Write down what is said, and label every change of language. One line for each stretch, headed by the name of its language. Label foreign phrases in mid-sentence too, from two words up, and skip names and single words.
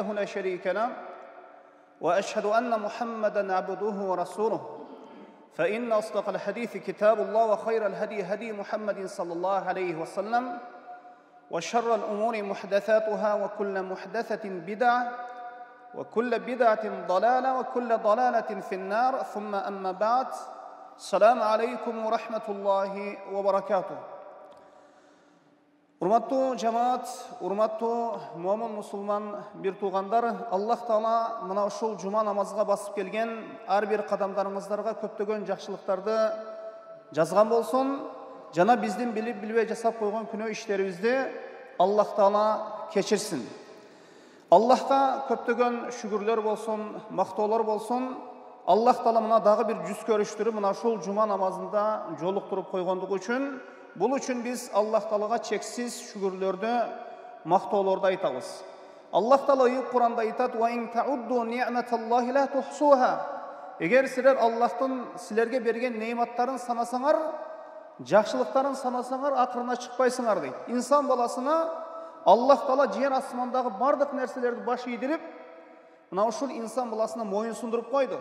Arabic: لا شريك له وأشهد أن محمدًا عبده ورسوله فإن أصدق الحديث كتاب الله وخير الهدي هدي محمد صلى الله عليه وسلم وشر الأمور محدثاتها وكل محدثة بدعة وكل بدعة ضلالة وكل ضلالة في النار ثم أما بعد السلام عليكم ورحمة الله وبركاته.
Kyrgyz: Урматтуу жамаат, урматтуу момун мусулман бир туугандар, Аллах Таала мына ушул жума намазга басып келген ар бир кадамдарыңыздарга көптөгөн жакшылыктарды жазган болсун. Жана биздин билип билбей жасап койгон күнөө иштерибизди Аллах Таала кечирсин. Аллахка көптөгөн шүгүрлөр болсун, мактоолор болсун. Аллах Таала мына дагы бир жүз көрүштүрүп мына ушул жума намазында жолуктуруп койгондугу үчүн бул үчүн биз Аллах Таалага чексиз шүгүрлөрдү, мактоолорду айтабыз. Аллах Таала Кур'анда айтат:
Arabic: "وإن تعدوا نعمة الله لا تحصوها."
Kyrgyz: Эгер силер Аллахтын силерге берген неиматтарын санасаңар, жакшылыктарын санасаңар, акырына чыкпайсыңар дейт. Инсан баласына Аллах Таала жер асмандагы бардык нерселерди баш ийдирип, мына ушул инсан баласына моюн сундуруп койду.